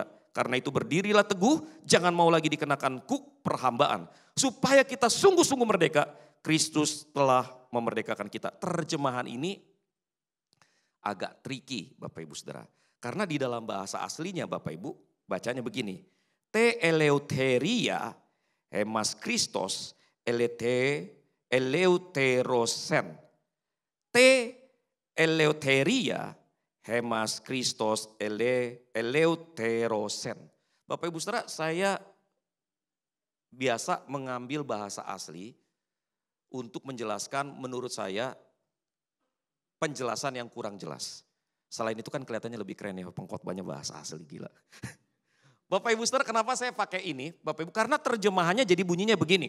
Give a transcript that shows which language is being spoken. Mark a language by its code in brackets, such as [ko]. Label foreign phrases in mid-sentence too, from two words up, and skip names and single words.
[id] Karena itu berdirilah teguh, jangan mau lagi dikenakan kuk perhambaan. Supaya kita sungguh-sungguh merdeka, Kristus telah memerdekakan kita. Terjemahan ini agak tricky Bapak Ibu Saudara. Karena di dalam bahasa aslinya Bapak Ibu, bacanya begini. [el] Τῇ ἐλευθερίᾳ ἡμᾶς Χριστὸς ἠλευθέρωσεν. Τῇ ἐλευθερίᾳ ἡμᾶς Χριστὸς ἠλευθέρωσεν. [id] Bapak Ibu Saudara, saya biasa mengambil bahasa asli untuk menjelaskan menurut saya penjelasan yang kurang jelas. Selain itu kan kelihatannya lebih keren ya pengkhotbahnya bahasa asli, gila. Bapak Ibu Saudara, kenapa saya pakai ini? Bapak Ibu, karena terjemahannya jadi bunyinya begini.